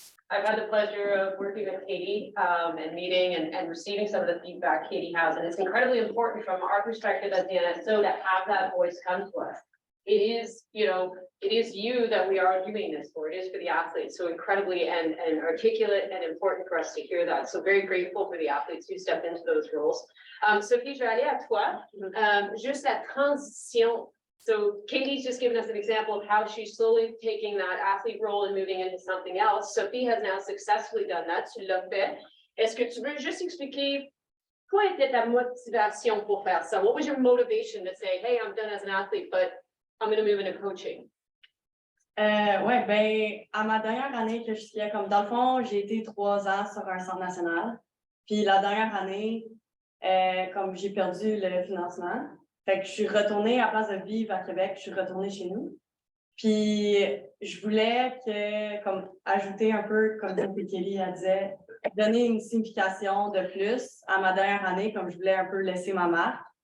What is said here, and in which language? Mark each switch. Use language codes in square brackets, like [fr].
[en] I've had the pleasure of working with Katie and meeting and receiving some of the feedback Katie has, and it's incredibly important from our perspective as the NSO to have that voice come to us. It is, it is you that we are doing this for. It is for the athletes. So incredibly and articulate and important for us to hear that. So very grateful for the athletes who step into those roles. [fr] Sophie, je vais aller à toi. Juste la transition. [en] So Katie's just given us an example of how she's slowly taking that athlete role and moving into something else. Sophie has now successfully done that. [fr] Tu l'as fait. Est-ce que tu veux juste expliquer quoi était ta motivation pour faire ça? [en] What was your motivation to say, hey, I'm done as an athlete, but I'm going to move into coaching? [fr] Ouais, ben, à ma dernière année que je skiais, comme dans le fond, j'ai été 3 ans sur un centre national. Puis la dernière année, comme j'ai perdu le financement, fait que je suis retournée à place de vivre à Québec, je suis retournée chez nous. Puis je voulais que, comme, ajouter un peu, comme Kelly elle disait, donner une signification de plus à ma dernière année, comme je voulais un peu laisser ma marque.